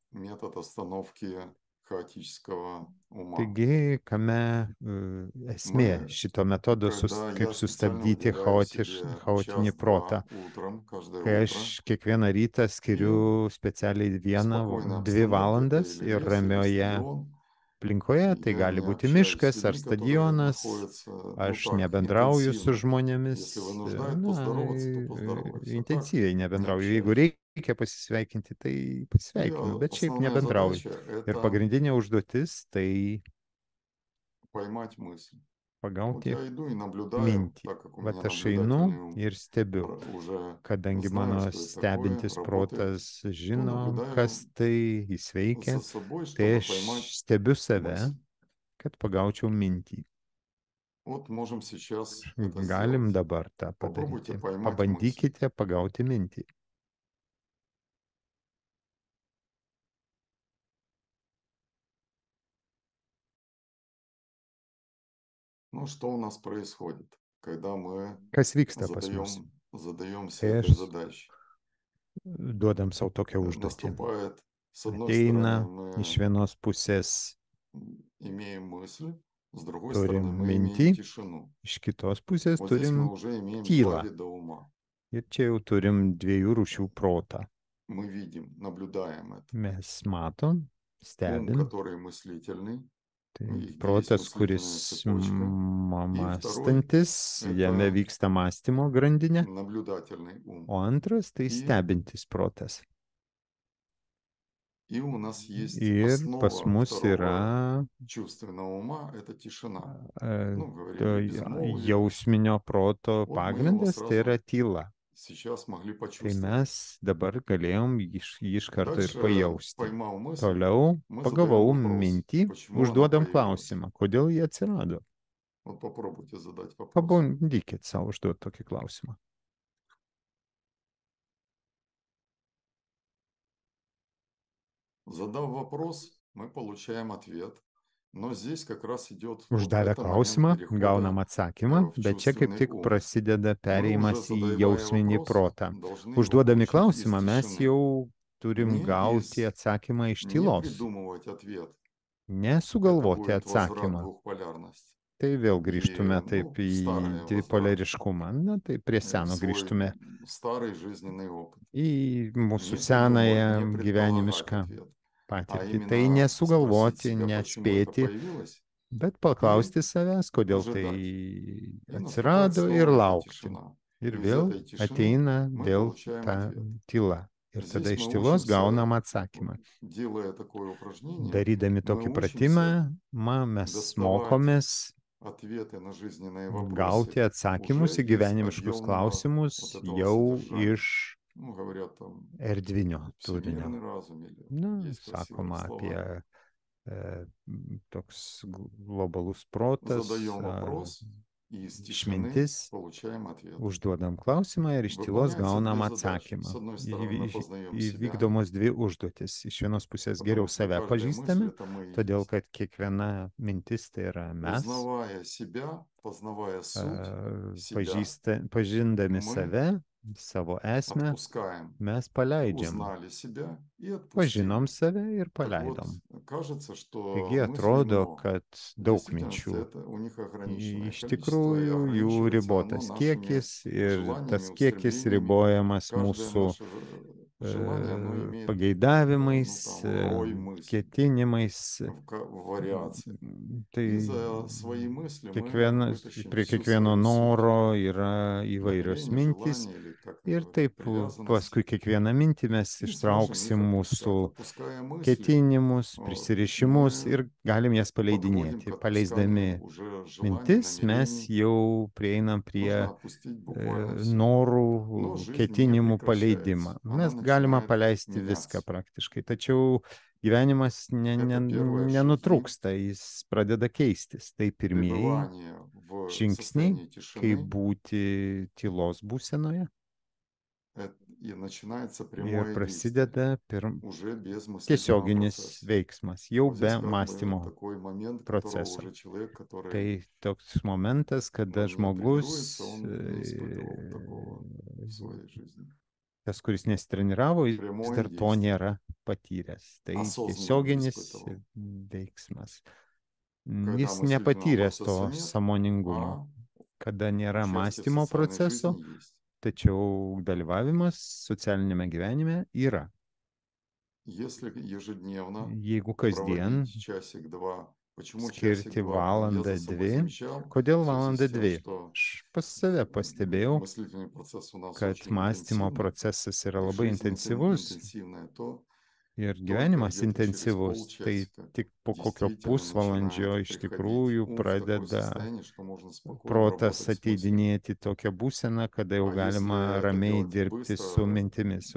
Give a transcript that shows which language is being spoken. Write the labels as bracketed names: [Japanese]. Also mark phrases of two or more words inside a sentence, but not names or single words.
[Lithuanian] Taigi, kame esmė šito metodo, kaip sustabdyti chaotinį protą. Kai aš kiekvieną rytą skiriu specialiai 1-2 valandas ir ramioje aplinkoje, tai [Russian] Я [Lithuanian] gali [Russian] не [Lithuanian] būti [Russian] общаюсь с [Lithuanian] miškas ar [Russian] людьми, которые [Lithuanian] stadionas, [Russian] находятся, ну [Lithuanian] aš [Russian] так, [Lithuanian] nebendrauju su [Russian] интенсивно. [Lithuanian] žmonėmis, [Russian] Если вынуждают [Lithuanian] na, [Russian] поздороваться, то поздоровайся. А так [Lithuanian] intensyviai [Russian] не [Lithuanian] nebendrauju. Jeigu [Russian] общаюсь. [Lithuanian] reikia pasisveikinti, tai [Russian] И [Lithuanian] pasisveikinu, bet šiaip [Russian] основная [Lithuanian] nebendrauju. [Russian] задача– [Lithuanian] Ir [Russian] это [Lithuanian] pagrindinė užduotis tai [Russian] поймать мысль. Вот [Lithuanian] pagauti [Russian] я иду и наблюдаю, [Lithuanian] mintį. [Russian] так как у меня [Lithuanian] Vat aš einu [Russian] наблюдательный ум, [Lithuanian] ir stebiu, [Russian] уже [Lithuanian] kadangi [Russian] знаю, [Lithuanian] mano [Russian] что это такое, [Lithuanian] stebintis [Russian] работает, [Lithuanian] protas [Russian] то [Lithuanian] žino, kas [Russian] наблюдаю [Lithuanian] tai jis veikia, [Russian] за собой, [Lithuanian] tai [Russian] чтобы [Lithuanian] aš [Russian] поймать [Lithuanian] stebiu save, [Russian] мысль. [Lithuanian] kad pagaučiau mintį. [Russian] Вот можем сейчас это [Lithuanian] Galim [Russian] сделать. [Lithuanian] dabar tą [Russian] Попробуйте [Lithuanian] padaryti. [Russian] поймать мысль. [Lithuanian] Pabandykite pagauti mintį. [Russian] Ну, что у нас происходит, когда мы [Lithuanian] Kas vyksta pas mus? [Russian] задаемся [Lithuanian] Tai [Russian] этой [Lithuanian] aš [Russian] задачей? [Lithuanian] duodam savo tokią užduotį. [Russian] Наступает, с одной [Lithuanian] Ateina [Russian] стороны, [Lithuanian] iš vienos pusės [Russian] имеем мысль, с другой [Lithuanian] turim [Russian] стороны, мы [Lithuanian] mintį, [Russian] имеем тишину. [Lithuanian] iš kitos pusės [Russian] Вот здесь мы [Lithuanian] turim [Russian] уже имеем два [Lithuanian] tylą. [Russian] вида ума. [Lithuanian] Ir čia jau turim dviejų rūšių protą. [Russian] Мы видим, наблюдаем это. [Lithuanian] Mes matom, [Russian] Ум, [Lithuanian] stebim, [Russian] который мыслительный, [Lithuanian] tai [Russian] их 10 [Lithuanian] protas, kuris [Russian] мыслительная цепочка. [Lithuanian] mąstantis, jame [Russian] это [Lithuanian] vyksta mąstymo grandinė, [Russian] наблюдательный ум. [Lithuanian] o antras tai [Russian] И, [Lithuanian] stebintis protas. [Russian] и у нас есть [Lithuanian] Ir pas [Russian] основа [Lithuanian] mus [Russian] второго [Lithuanian] yra [Russian] чувственного ума, это тишина. e, Ну, говорили, [Lithuanian] to [Russian] безмолвие. [Lithuanian] jausminio proto [Russian] Вот мы его [Lithuanian] pagrindas, tai yra [Russian] сразу [Lithuanian] tyla. [Russian] сейчас могли [Lithuanian] Tai [Russian] почувствовать. [Lithuanian] mes dabar galėjom jį iš karto ir [Russian] Дальше [Lithuanian] pajausti. [Russian] поймал мысль, [Lithuanian] Toliau [Russian] мы [Lithuanian] pagavau [Russian] задаем вопрос, [Lithuanian] mintį, [Russian] почему она [Lithuanian] užduodam [Russian] появилась. [Lithuanian] klausimą, kodėl jie atsirado. [Russian] Вот попробуйте задать вопрос. [Lithuanian] Pabandykit savo užduoti tokį klausimą. [Russian] Задав вопрос, мы получаем ответ. Но здесь как раз идет [Lithuanian] Uždavę [Russian] это момент [Lithuanian] klausimą, gaunam [Russian] перехода [Lithuanian] atsakymą, [Russian] в [Lithuanian] bet čia kaip [Russian] чувственный [Lithuanian] tik [Russian] ум. [Lithuanian] prasideda [Russian] Мы уже, [Lithuanian] pereimas į [Russian] задавая [Lithuanian] jausminį [Russian] вопрос, [Lithuanian] protą. [Russian] должны его [Lithuanian] Užduodami [Russian] получить из [Lithuanian] klausimą, mes [Russian] тишины. [Lithuanian] jau turim [Russian] Не [Lithuanian] gauti atsakymą iš [Russian] не [Lithuanian] tylos, [Russian] придумывать ответ. Это [Lithuanian] nesugalvoti [Russian] будет возврат [Lithuanian] atsakymą. [Russian] двухполярности. [Lithuanian] Tai vėl [Russian] И, [Lithuanian] grįžtume taip į [Russian] старый возврат, [Lithuanian] dvipolariškumą. Na, tai prie seno [Russian] в свой [Lithuanian] grįžtume [Russian] старый жизненный опыт. [Lithuanian] į mūsų [Russian] Не [Lithuanian] senąją [Russian] придумывать, не предполагать [Lithuanian] gyvenimišką [Russian] ответ. А [Lithuanian] patirtį. Tai [Russian] именно спросить [Lithuanian] nesugalvoti, [Russian] себя, почему это [Lithuanian] nespėti, [Russian] появилось, [Lithuanian] bet [Russian] и [Lithuanian] paklausti savęs, kodėl [Russian] ожидать. [Lithuanian] tai [Russian] И наступает [Lithuanian] atsirado ir [Russian] снова эта [Lithuanian] laukti. [Russian] тишина. [Lithuanian] Ir [Russian] И из [Lithuanian] vėl [Russian] этой тишины [Lithuanian] ateina [Russian] мы [Lithuanian] vėl [Russian] получаем [Lithuanian] ta [Russian] ответ. [Lithuanian] tyla. Ir tada [Russian] Здесь [Lithuanian] iš [Russian] мы [Lithuanian] tylos [Russian] учимся, [Lithuanian] gaunam atsakymą. [Russian] делая такое упражнение, [Lithuanian] Darydami [Russian] мы [Lithuanian] tokį [Russian] учимся [Lithuanian] pratimą, mes [Russian] доставать [Lithuanian] mokomės [Russian] ответы на жизненные вопросы [Lithuanian] gauti atsakymus [Russian] уже [Lithuanian] į [Russian] из [Lithuanian] gyvenimiškus [Russian] объемного [Lithuanian] klausimus [Russian] вот этого [Lithuanian] jau [Russian] содержания. [Lithuanian] iš [Russian] Ну, говорят там [Lithuanian] erdvinio turinio. [Russian] всемирный разум или [Lithuanian] Na, [Russian] есть красивые [Lithuanian] sakoma [Russian] слова. [Lithuanian] apie toks globalus protas, [Russian] Задаем вопрос, и из тишины [Lithuanian] išmintis, [Russian] получаем ответ. [Lithuanian] užduodam klausimą ir iš tylos [Russian] Выполняются [Lithuanian] gaunam [Russian] две задачи. [Lithuanian] atsakymą. [Russian] С одной стороны, мы познаем себя, [Lithuanian] Įvykdomos dvi užduotis. Iš vienos pusės geriau [Russian] потому что [Lithuanian] save [Russian] каждая мысль [Lithuanian] pažįstame, [Russian] это мы и [Lithuanian] todėl [Russian] есть. [Lithuanian] kad kiekviena mintis tai yra mes. [Russian] Узнавая себя, познавая суть себя, [Lithuanian] Pažindami [Russian] мы [Lithuanian] save, savo esmę, [Russian] отпускаем. [Lithuanian] mes paleidžiam. [Russian] Узнали себя и [Lithuanian] Pažinom [Russian] отпустили. [Lithuanian] save ir [Russian] Так вот, [Lithuanian] paleidom. [Russian] кажется, что [Lithuanian] Taigi [Russian] мыслей [Lithuanian] atrodo, [Russian] много. [Lithuanian] kad [Russian] В [Lithuanian] daug [Russian] действительности [Lithuanian] minčių. [Russian] это у них ограниченное [Lithuanian] Iš [Russian] количество, и [Lithuanian] tikrųjų, jų [Russian] ограничивается оно [Lithuanian] ribotas [Russian] нашими [Lithuanian] kiekis ir [Russian] желаниями, [Lithuanian] tas kiekis [Russian] устремлениями. [Lithuanian] ribojamas [Russian] Каждое [Lithuanian] mūsų [Russian] наше желание, оно имеет ну, [Lithuanian] pageidavimais, [Russian] там, рой мыслей [Lithuanian] ketinimais. [Russian] в вариации. [Lithuanian] Tai [Russian] И за свои мысли мы вытащим [Lithuanian] prie [Russian] всю [Lithuanian] kiekvieno [Russian] свою суть. [Lithuanian] noro yra įvairios [Russian] Намерение, [Lithuanian] mintys. [Russian] желание или, как [Lithuanian] Ir [Russian] говорят, [Lithuanian] taip [Russian] привязанность. [Lithuanian] paskui kiekvieną mintį mes [Russian] И сможем их [Lithuanian] ištrauksim mūsų [Russian] отпускать. Отпуская мысли, [Lithuanian] ketinimus, prisirišimus [Russian] мы [Lithuanian] ir galim jas [Russian] подходим [Lithuanian] paleidinėti. [Russian] к [Lithuanian] Paleisdami [Russian] отпусканию уже желаний, [Lithuanian] mintis mes [Russian] намерений. [Lithuanian] jau prieinam [Russian] Можно [Lithuanian] prie [Russian] отпустить буквально все. [Lithuanian] norų, [Russian] Но жизнь не [Lithuanian] ketinimų [Russian] прекращается. [Lithuanian] paleidimą. [Russian] Она [Lithuanian] Mes galima [Russian] начинает [Lithuanian] paleisti viską [Russian] меняться. [Lithuanian] praktiškai, tačiau gyvenimas [Russian] Это первые шаги [Lithuanian] nenutrūksta, jis pradeda keistis. Tai pirmieji [Russian] пребывания в [Lithuanian] žingsniai, [Russian] состоянии [Lithuanian] kaip [Russian] тишины, [Lithuanian] būti tylos būsenoje. [Russian] и начинается [Lithuanian] Ir [Russian] прямое действие, [Lithuanian] prasideda [Russian] уже без мыслительного [Lithuanian] tiesioginis [Russian] процесса. [Lithuanian] veiksmas, jau [Russian] Вот [Lithuanian] be [Russian] здесь как бы [Lithuanian] mąstymo [Russian] такой момент, которого [Lithuanian] proceso. [Russian] уже человек, который [Lithuanian] Tai toks momentas, kada [Russian] не тренируется, [Lithuanian] žmogus, [Russian] он не испытывал такого в своей жизни. [Lithuanian] tas, kuris nesitreniravo, jis [Russian] Прямое [Lithuanian] dar to [Russian] действие, [Lithuanian] nėra patyręs. Tai [Russian] осознанно не [Lithuanian] tiesioginis [Russian] испытывал. [Lithuanian] veiksmas. [Russian] Когда [Lithuanian] Jis [Russian] мыслительного [Lithuanian] nepatyręs [Russian] процесса [Lithuanian] to [Russian] нет, [Lithuanian] sąmoningumo, [Russian] а [Lithuanian] kada nėra [Russian] участие в [Lithuanian] mąstymo [Russian] социальной [Lithuanian] proceso, [Russian] жизни есть. [Lithuanian] tačiau dalyvavimas socialinėme gyvenime yra. Jeigu kasdien skirti valandą, dvi, kodėl valandą, dvi? Aš pas save pastebėjau, kad mąstymo procesas yra labai intensyvus ir gyvenimas intensyvus, tai tik po kokio pusvalandžio iš tikrųjų pradeda protas ateidinėti tokią būseną, kada jau galima ramiai dirbti su mintimis.